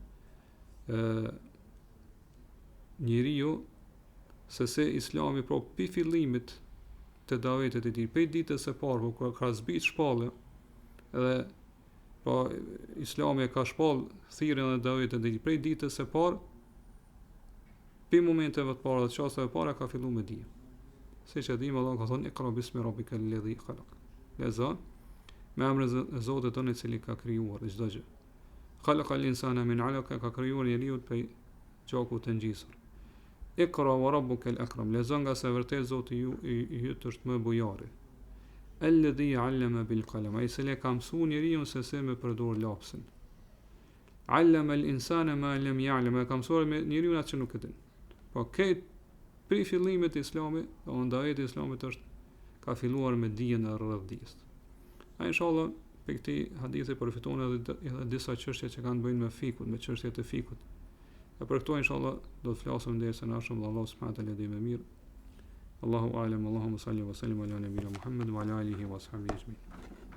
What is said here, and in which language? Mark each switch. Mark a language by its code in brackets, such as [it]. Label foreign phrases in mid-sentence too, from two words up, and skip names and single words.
[sq] njeriu se se Islami pra pi fillimit të davetit e tij, pe ditës së parë kur ka zbrit shpallë, edhe pra Islami e ka shpall thirrjen e davetit e tij prej ditës së parë, pi momenteve të para, çasteve të para ka filluar me dije. [ar] Siç e dim, Allah ka thonë اقرأ باسم ربك الذي خلق. [sq] Lezon me emrin e Zotit tonë i cili ka krijuar çdo gjë. [ar] خلق الإنسان من علق, [sq] ka krijuar njeriu prej gjaku të ngjisur. [ar] اقرأ وربك الأكرم, [sq] lezon nga se vërtet Zoti ju është më bujari. [ar] الذي علم بالقلم, [sq] ai cili ka mësuar njeriu se si me përdor lapsin. [ar] علم الإنسان ما لم يعلم, [sq] ka mësuar njeriu atë që nuk e din. Po këtë pri fillimit të Islamit, daveti i Islamit ka filluar me dijen e rreth dijes. A inshallah për këtë hadithi përfiton edhe disa çështje që kanë bëjnë me fikut, me çështjet e fikut. E për këto inshallah do të flasim derisa na shumë Allah [ar] سبحانه وتعالى [sq] dhe më mirë. [ar] الله أعلم اللهم صل وسلم على نبينا محمد وعلى آله وصحبه أجمعين.